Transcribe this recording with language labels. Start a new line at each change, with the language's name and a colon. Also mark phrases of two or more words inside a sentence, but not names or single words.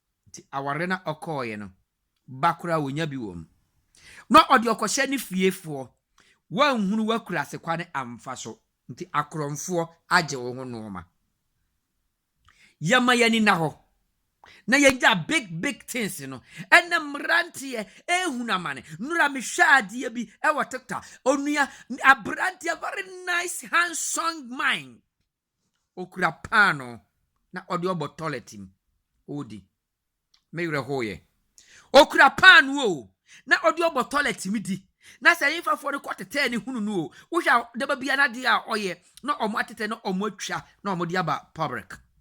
Akan: Nti aware na ɔkɔɔyɛ no, ba koraa wonya bi wɔ mu. Na ɔde ɔkɔhyɛ ne fiefoɔ. Wanhunu wakura asekwa ne amfa so. Nti akorɔmfoɔ agye wo ho nneɛma. Yɛma yɛni na hɔ. Na yɛgya
English: big, big things
Akan: no. Ɛnna mmeranteɛ ehunu amane. Nnura mehwɛ adeɛ bi ɛwɔ TikTok. Onua, aberanteɛ
English: very nice, handsome man.
Akan: Okura paano. Na ɔde ɔbɔ toilet mu. Odi. Me werɛ hoyɛ. Okura paano o. Na ɔde ɔbɔ toilet mu di. Na sɛ yɛmfafoɔ no kɔ tetɛ ne hunu no o. Wohwɛ a, da ba bia na adeɛ a ɔyɛ. Na ɔmo atetɛ, na ɔmo atwa, na ɔmo de aba public.